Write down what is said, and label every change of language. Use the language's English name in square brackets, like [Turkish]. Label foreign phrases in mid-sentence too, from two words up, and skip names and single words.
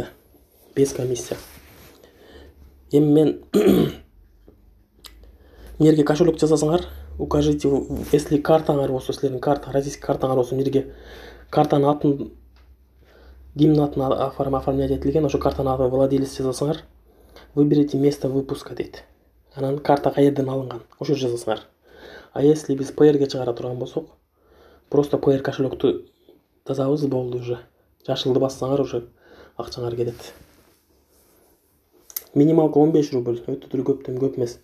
[Russian] Без комиссия. [Kyrgyz] Эми мен нерге кошелек жасасаңар, [Russian] укажите, если [Kyrgyz] картаңар болсо, силердин карта, российский картаңар болсо, нерге картанын атын, кимдин атын оформлять этилген, ошо картанын атын владелец жазасаңар, [Russian] выберите место выпуска [Kyrgyz] дейт. Анан карта каерден алынган, ошо жазасыңар. [Russian] А если [Kyrgyz] биз PR'ге чыгара турган болсок, просто PR кошелекту жазабыз, болду уже. Жашылды бассаңар уже акчаңар кетет. Минималка 15 рубль, өтө деле көп эмес.